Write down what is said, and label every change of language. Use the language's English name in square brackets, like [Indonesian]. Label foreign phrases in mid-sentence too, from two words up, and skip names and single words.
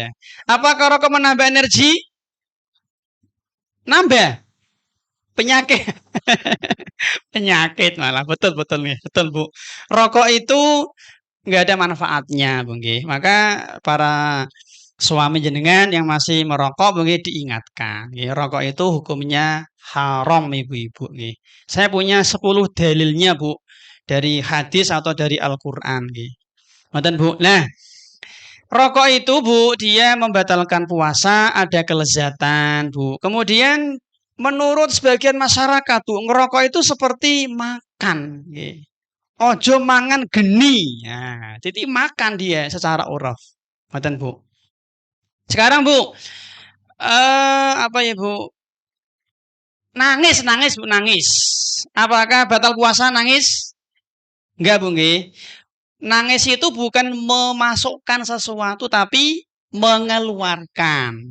[Indonesian] Apakah rokok menambah energi? Nambah penyakit. Penyakit malah betul betul nih betul Bu. Rokok itu nggak ada manfaatnya Bu nggih. Maka para suami jenengan yang masih merokok Bu nggih diingatkan. Nggih, rokok itu hukumnya haram ibu-ibu nggih. Saya punya 10 dalilnya Bu dari hadis atau dari Al-Qur'an nggih. Ngoten Bu. Nah, rokok itu Bu, dia membatalkan puasa, ada kelezatan Bu. Kemudian menurut sebagian masyarakat Bu, ngerokok itu seperti makan. [Javanese] Nggih. Ojo mangan geni. [Indonesian] Nah, jadi makan dia secara uraf. Ngoten Bu. Sekarang Bu, apa ya Bu? Nangis, nangis Bu, nangis. Apakah batal puasa nangis? Enggak Bu nggih. Nangis itu bukan memasukkan sesuatu tapi mengeluarkan.